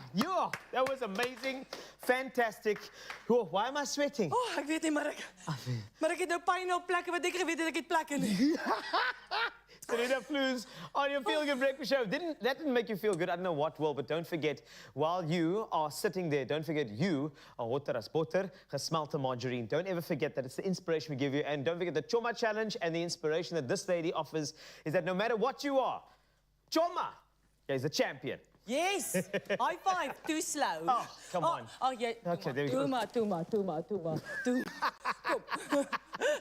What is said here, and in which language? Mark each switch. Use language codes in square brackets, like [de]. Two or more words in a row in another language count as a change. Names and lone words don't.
[en] That was amazing. Fantastic. Oh, why am I sweating? [af] Oh, ek weet nie, maar ek het nou pyn op plekke wat ek geweet het ek het plekke nie. [en] Serena Flues on your Feel Good Breakfast Show. That didn't make you feel good. I don't know what will, but don't forget, while you are sitting there, don't forget you are [af] hotter as botter, gesmelte margarine. [en] Don't ever forget that it's the inspiration we give you. And don't forget the Choma Challenge and the inspiration that this lady offers is that no matter what you are, Choma is a champion. Yes. High five. Too slow. Oh, come on. Oh, yeah. Okay, there we go. [af] Toe maar. Kom.